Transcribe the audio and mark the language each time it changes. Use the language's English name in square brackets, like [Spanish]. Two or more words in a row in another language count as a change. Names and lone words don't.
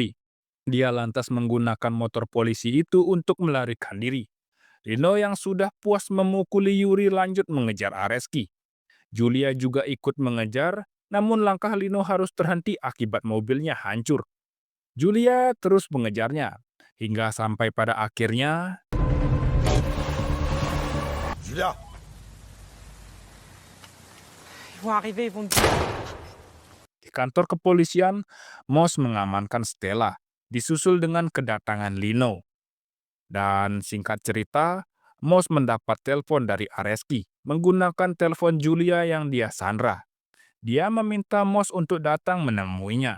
[Indonesian] Dia lantas menggunakan motor polisi itu untuk melarikan diri. Lino yang sudah puas memukuli Yuri lanjut mengejar Areski. Julia juga ikut mengejar, namun langkah Lino harus terhenti akibat mobilnya hancur. Julia terus mengejarnya, hingga sampai pada akhirnya Julia! [French] Ils vont arriver, ils vont me dire. [Indonesian] di kantor kepolisian, Moss mengamankan Stella, disusul dengan kedatangan Lino. Dan singkat cerita, Moss mendapat telepon dari Areski menggunakan telepon Julia yang dia sandra. Dia meminta Moss untuk datang menemuinya.